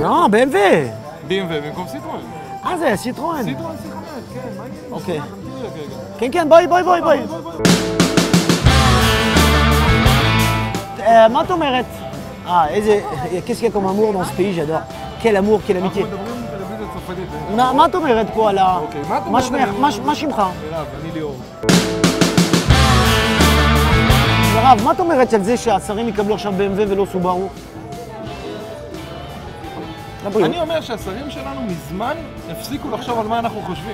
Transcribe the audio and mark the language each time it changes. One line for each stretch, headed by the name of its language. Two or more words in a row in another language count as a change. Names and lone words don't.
Hebrew: BMW. BMW במקום סיטרואן. זה סיטרואן. סיטרואן C5, כן, מה העניין? אוקיי. תמתין רגע. כן, כן, בואי. מה את אומרת?
French: qu'est-ce qu'il y a comme amour dans ce pays, j'adore. Quel amour, quelle amitié.
Hebrew: אנחנו מדברים בטלוויזיה צרפתית. מה את אומרת פה על ה... אוקיי, מה את אומרת? מה שמך? מירב, אני ליאור. מירב, מה את אומרת על זה שהשרים יקבלו עכשיו BMW ולא סובארו? אני אומר שהשרים שלנו מזמן הפסיקו לחשוב על מה אנחנו חושבים.